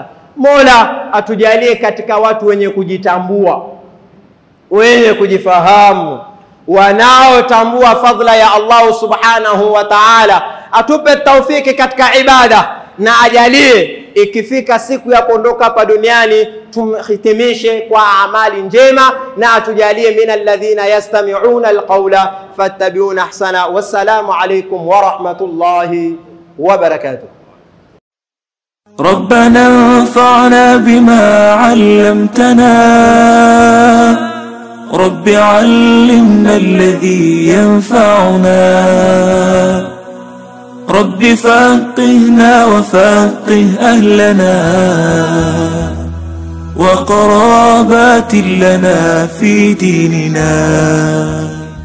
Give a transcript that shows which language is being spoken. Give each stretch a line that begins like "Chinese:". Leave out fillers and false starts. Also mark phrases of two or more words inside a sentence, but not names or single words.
Swahili: Mola atujalie katika watu wenye kujitambua, wenye kujifahamu, wanaotambua fadhila ya Allah
Arabic: سبحانه وتعالى.
Swahili: Atupe taufiki katika ibada, na ajalie ikifika siku ya kuondoka hapa duniani tumhitimishe kwa amali njema, na atujalie
Arabic: من الذين يستمعون القول فيتبعون أحسنه. والسلام عليكم ورحمة الله وبركاته. ربنا انفعنا بما علمتنا، رب علمنا الذي ينفعنا، رب فقهنا وفقه أهلنا وقرابات لنا في ديننا.